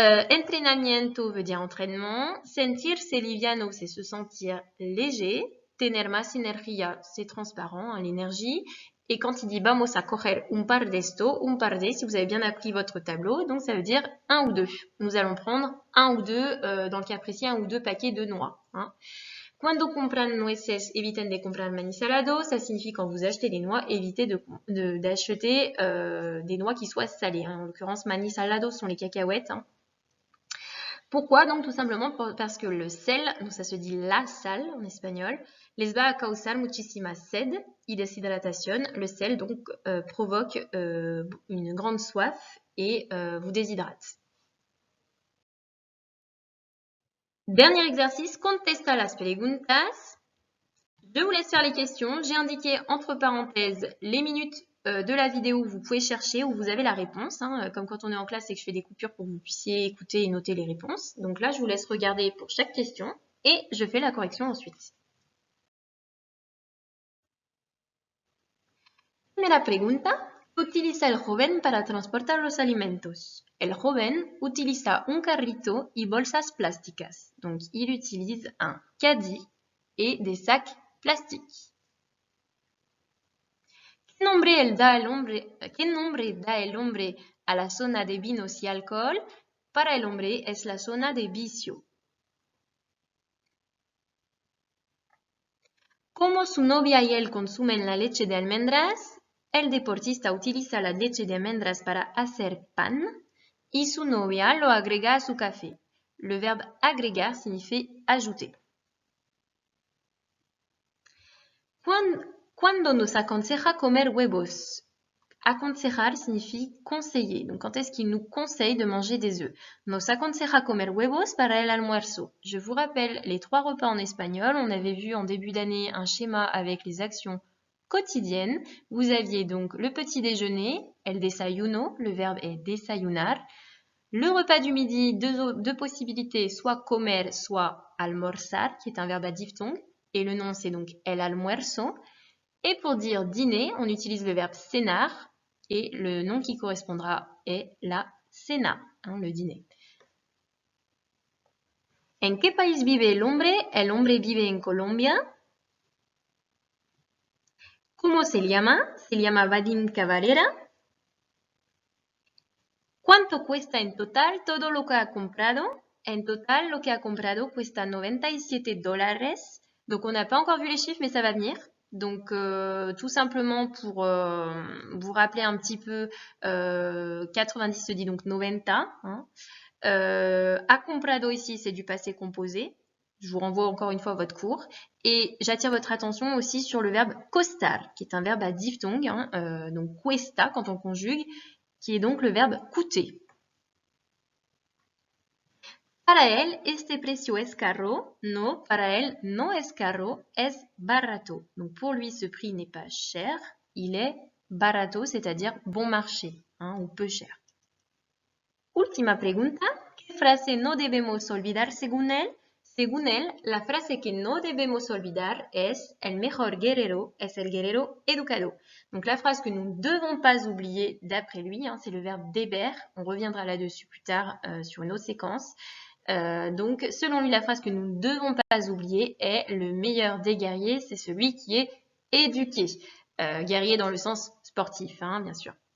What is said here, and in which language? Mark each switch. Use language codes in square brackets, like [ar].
[fr] Entrenamiento veut dire entraînement. [es] Sentirse liviano, [fr] c'est se sentir léger. [es] Tener más energía, [fr] c'est transparent, l'énergie. Et quand il dit [es] vamos a coger un par d'esto, [fr] un par de, si vous avez bien appris votre tableau, donc ça veut dire un ou deux. Nous allons prendre un ou deux, dans le cas précis, un ou deux paquets de noix. [es] Cuando compran nueces, eviten de comprar maní salado. [fr] Ça signifie quand vous achetez des noix, évitez d'acheter des noix qui soient salées. En l'occurrence, [es] maní salado [fr] sont les cacahuètes. Pourquoi? Donc tout simplement parce que le sel, donc ça se dit la sal en espagnol, [es] les va a causar muchísima sed y deshidratación. [fr] Le sel donc provoque une grande soif et vous déshydrate. Dernier exercice, [es] contesta las preguntas. [fr] Je vous laisse faire les questions. J'ai indiqué entre parenthèses les minutes de la vidéo où vous pouvez chercher, où vous avez la réponse. Comme quand on est en classe et que je fais des coupures pour que vous puissiez écouter et noter les réponses. Donc là, je vous laisse regarder pour chaque question et je fais la correction ensuite. [es] Primera pregunta. ¿Qué utiliza el joven para transportar los alimentos? El joven utiliza un carrito y bolsas plásticas. [fr] Donc, il utilise un caddie et des sacs plastiques. [es] ¿Qué nombre da el hombre a la zona de vinos y alcohol? Para el hombre es la zona de vicio. Como su novia y él consumen la leche de almendras, el deportista utiliza la leche de almendras para hacer pan y su novia lo agrega a su café. [fr] Le verbe agregar signifie ajouter. [es] Cuando nos aconseja comer huevos? [fr] Aconsejar signifie conseiller. Donc, quand est-ce qu'il nous conseille de manger des œufs? [es] Nos aconseja comer huevos para el almuerzo. [fr] Je vous rappelle les 3 repas en espagnol. On avait vu en début d'année un schéma avec les actions quotidiennes. Vous aviez donc le petit déjeuner, el desayuno, le verbe est desayunar. Le repas du midi, deux possibilités, soit comer, soit almorzar, qui est un verbe à diphtongue. Et le nom, c'est donc el almuerzo. Et pour dire dîner, on utilise le verbe cenar et le nom qui correspondra est la cena, le dîner. [es] ¿En qué país vive el hombre? El hombre vive en Colombia. ¿Cómo se llama? Se llama Vadim Cavalera. ¿Cuánto cuesta en total todo lo que ha comprado? En total, lo que ha comprado cuesta $97. [fr] Donc, on n'a pas encore vu les chiffres, mais ça va venir. Donc, tout simplement pour vous rappeler un petit peu, 90 se dit donc 90. Ha comprado ici, c'est du passé composé. Je vous renvoie encore une fois à votre cours. Et j'attire votre attention aussi sur le verbe costar, qui est un verbe à diphtongue. Donc, cuesta, quand on conjugue, qui est donc le verbe coûter. [es] Para él, este precio es caro. No, para él no es caro, es barato. [fr] Donc pour lui, ce prix n'est pas cher, il est barato, c'est-à-dire bon marché, hein, ou peu cher. [es] Última pregunta, ¿qué frase no debemos olvidar según él? Según él, la frase que no debemos olvidar es el mejor guerrero es el guerrero educado. [fr] Donc la phrase que nous ne devons pas oublier d'après lui, hein, c'est le verbe déber. On reviendra là-dessus plus tard sur une autre séquence. Donc, selon lui, la phrase que nous ne devons pas oublier est le meilleur des guerriers, c'est celui qui est éduqué. Guerrier dans le sens sportif, hein, bien sûr.